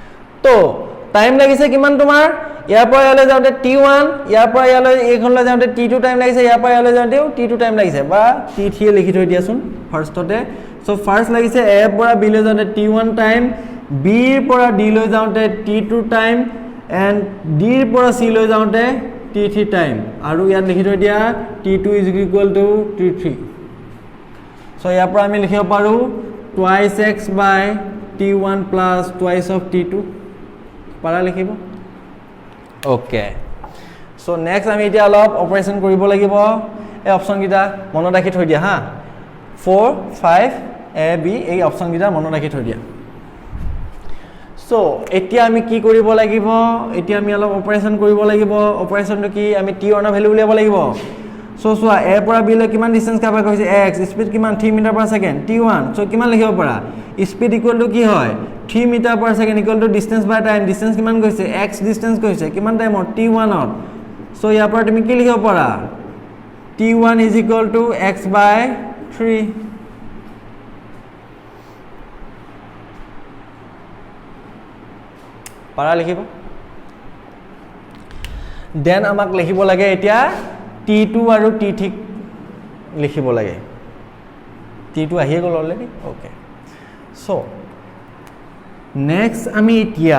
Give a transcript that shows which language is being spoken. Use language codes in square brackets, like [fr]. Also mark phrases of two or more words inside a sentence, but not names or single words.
[as] তো টাইম লাগিছে কিমান তোমাৰ ইয়াৰ পৰা ইয়ালৈ যাওঁতে [en] t1 ইয়াৰ [as] পৰা ইয়ালৈ এইখনলৈ যাওঁতে t2 টাইম লাগিছে ইয়াৰ পৰা ইয়ালৈ যাওঁতেও t2 টাইম লাগিছে বা t3 লিখি থৈ দিয়াচোন ফাৰ্ষ্টতে সো ফাৰ্ষ্ট লাগিছে a ৰ পৰা b লৈ যাওঁতে t1 টাইম b ৰ পৰা d লৈ যাওঁতে t2 টাইম এণ্ড d ৰ পৰা c লৈ যাওঁতে t3 টাইম আৰু ইয়াত লিখি থৈ দিয়া [en] t2 is equal to t3 [as] সো ইয়াৰ পৰা আমি লিখিব পাৰো [en] twice x by t1 plus twice of t2 [as] পাৰা লিখিব [en] okay so next [as] আমি এতিয়া অলপ অপাৰেশন কৰিব লাগিব এই অপচন কিটা মনত ৰাখি থৈ দিয়া হা 4 5 a b এই অপচন কিটা মনত ৰাখি থৈ দিয়া সো এতিয়া আমি কি কৰিব লাগিব এতিয়া আমি অলপ অপাৰেশন কৰিব লাগিব অপাৰেশনটো কি আমি t1 ৰ ভ্যালু উলিয়াব লাগিব সো সোৱা a পৰা b লৈ কিমান [en] distance cover [as] কৰিছে x স্পিড কিমান [en] 3 meter per second [as] t1 সো কিমান লিখিব পাৰা [en] speed equal to [as] কি হয় [en] 3 meter per second equal to distance by time distance [as] কিমান গৈছে x ডিসটেন্স গৈছে কিমান টাইমত t1 ত সো ইয়াৰ পৰা তুমি কি লিখিব পাৰা [en] t1 is equal to x by 3 [as] পাৰা লিখিব দেন আমাক লিখিব লাগে এতিয়া t2 আৰু t3 লিখিব লাগে t2 আহি গ'ল [en] already okay so next [as] আমি এতিয়া